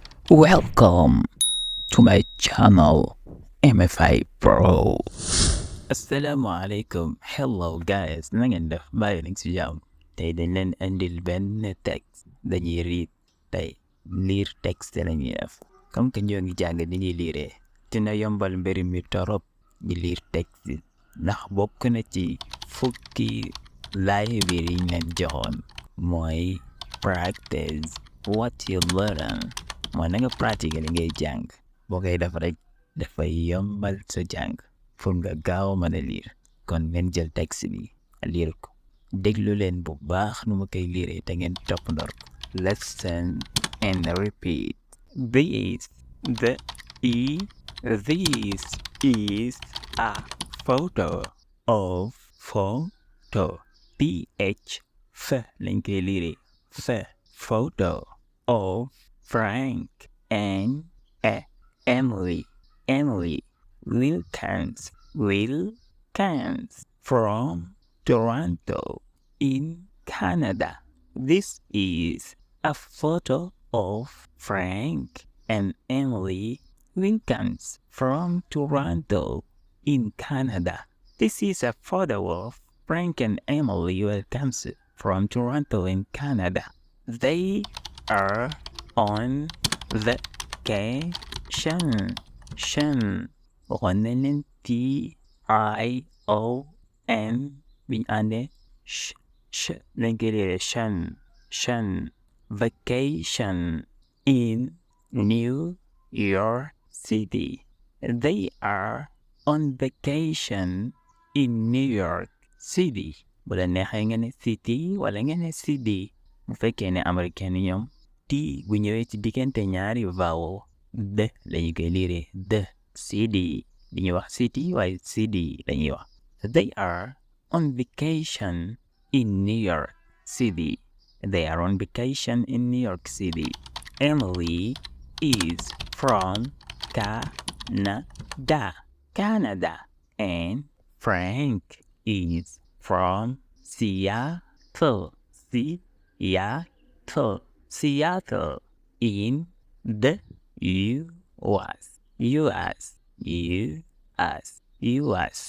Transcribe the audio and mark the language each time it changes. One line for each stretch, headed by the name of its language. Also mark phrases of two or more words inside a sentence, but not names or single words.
English: Welcome to my channel, MFI Pro. Assalamualaikum. Hello guys,
Wolof: na ngeen def bàyyi nañ ci jàmm. Tey dañ leen indil benn texte dañuy read tey
French: lire texte
Wolof: lañuy def.
French: Comme que
Wolof: ñoo ngi jàng ni ñuy lire dina yombal mbir mi torop di lire texte ndax bokk na ci fukki laay biir yi ñu leen joxoon mooy
English: practice what you learn.
Wolof: mooy na nga pratique li ngay jàng boo koy def rek dafay yombal sa jàng pour nga gaaw mën a lire kon ngeen jël texte bi lire ko déglu leen bu baax nu ma koy lire te ngeen topp ndor ko.
English: Listen and repeat. This is a photo of
Wolof: lañ koy lire
English: photo of Frank and Emily Wilkins from Toronto in Canada. This is a photo of Frank and Emily Wilkins from Toronto in Canada. This is a photo of Frank and Emily Wilkins from Toronto in Canada. They are on vacation.
Wolof: Waxoon nañ leen TION biñ àndee lañ koy lire
English: vacation in New York City. They are on vacation in New York City.
Wolof: Bu la neexee nga ne city wala nga ne city. Bu fekkee ne américain yi ñoom T bu ñëwee ci diggante ñaari vowel de lañu koy lire de city dañuy wax city waaye city lañuy wax.
English: They are on vacation in New York City. They are on vacation in New York City. Emily is from Canada, and Frank is from Seattle in the US.